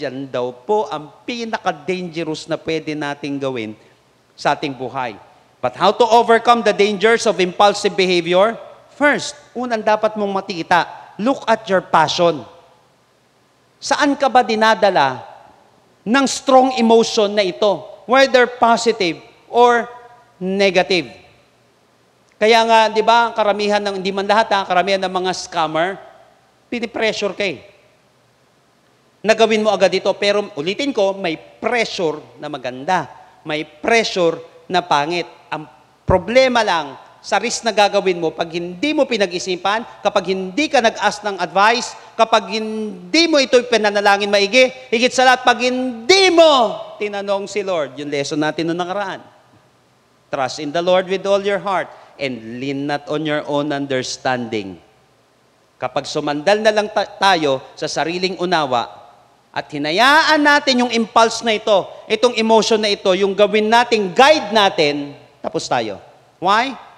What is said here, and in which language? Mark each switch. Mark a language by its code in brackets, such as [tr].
[tl] Yan daw po ang pinaka-dangerous na pwede nating gawin sa ating buhay. [en] But how to overcome the dangers of impulsive behavior? First, [tl] unang dapat mong makita, [en] look at your passion. [tl] Saan ka ba dinadala ng [en] strong emotion [tl] na ito? [en] Whether positive or negative. [tl] Kaya nga, di ba, karamihan ng, hindi man lahat karamihan ng mga scammer, pinipressure ka Nagawin mo agad ito, pero ulitin ko, may pressure na maganda. May pressure na pangit. Ang problema lang, sa risk na gagawin mo, pag hindi mo pinag-isipan, kapag hindi ka nag-ask ng advice, kapag hindi mo ito pinanalangin maigi, higit sa lahat, pag hindi mo tinanong si Lord, yung lesson natin noong nakaraan. [en] Trust in the Lord with all your heart and lean not on your own understanding. [tl] Kapag sumandal na lang tayo sa sariling unawa, at hinayaan natin yung impulse na ito, itong emotion na ito, yung gawin nating guide natin, tapos tayo. [en] Why?